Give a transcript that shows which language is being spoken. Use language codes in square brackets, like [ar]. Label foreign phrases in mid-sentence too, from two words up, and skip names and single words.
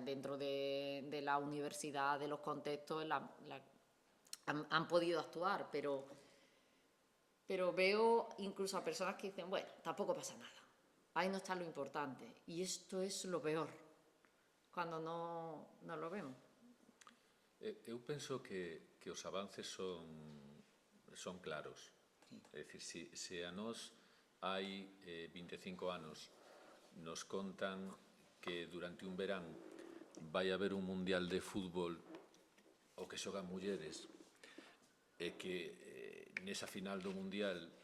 [es] Dentro de la universidad, de los contextos, han podido actuar, pero veo incluso a personas que dicen, bueno, tampoco pasa nada, ahí no está lo importante, y esto es lo peor, cuando no lo vemos. [gl] Eu penso que os avances son claros. É dicir, se a nós hai 25 anos nos contan que durante un verán vai haber un mundial de fútbol o que xogan mulleres e que nesa final do mundial